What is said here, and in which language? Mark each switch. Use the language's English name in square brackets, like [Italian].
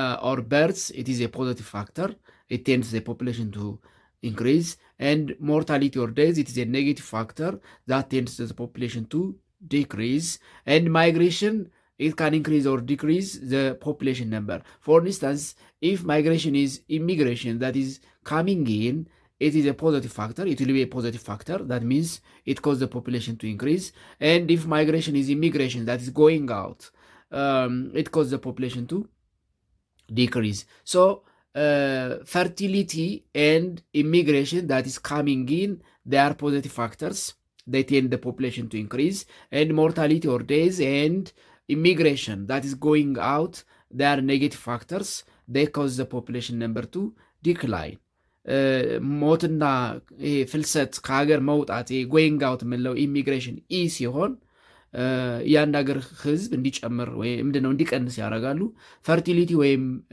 [English] ኦር በርዝ ኢት ኢዝ ኤ ፖዘቲቭ ፋክተር ኢት ቴንድስ ዘ ፖፑሌሽን ቱ increase, and mortality or death it is a negative factor that tends the population to decrease, and migration it can increase or decrease the population number. For instance, if migration is immigration that is coming in, it is a positive factor, it will be a positive factor, that means it causes the population to increase. And if migration is immigration that is going out, it causes the population to decrease. So fertility and immigration that is coming in, they are positive factors, they tend the population to increase. And mortality or death and immigration that is going out, they are negative factors, they cause the population number to decline. [Amharic] ሞትና ፍልሰት ከሀገር መውጣት [English] ጎይንግ አውት [Amharic] የምንለው ኢሚግሬሽን ኢ ሲሆን የአንድ ሀገር ህዝብ እንዲጨምር ወይም ምንድነው እንዲቀንስ ያደርጋሉ። ፈርቲሊቲ ወይም